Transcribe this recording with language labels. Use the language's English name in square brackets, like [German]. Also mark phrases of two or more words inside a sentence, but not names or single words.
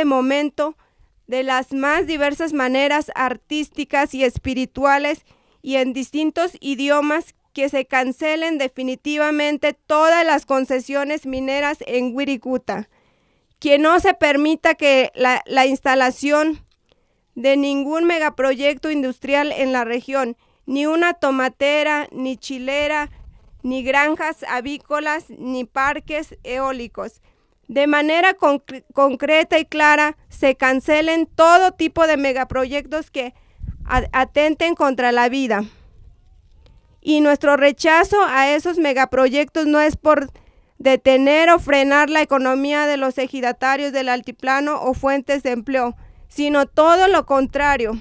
[Spanish] momento de las más diversas maneras artísticas y espirituales y en distintos idiomas que se cancelen definitivamente todas las concesiones mineras en Wirikuta, que no se permita que la instalación de ningún megaproyecto industrial en la región, ni una tomatera, ni chilera, ni granjas avícolas, ni parques eólicos. De manera concreta y clara, se cancelen todo tipo de megaproyectos que atenten contra la vida. Y nuestro rechazo a esos megaproyectos no es por detener o frenar la economía de los ejidatarios del altiplano o fuentes de empleo, sino todo lo contrario.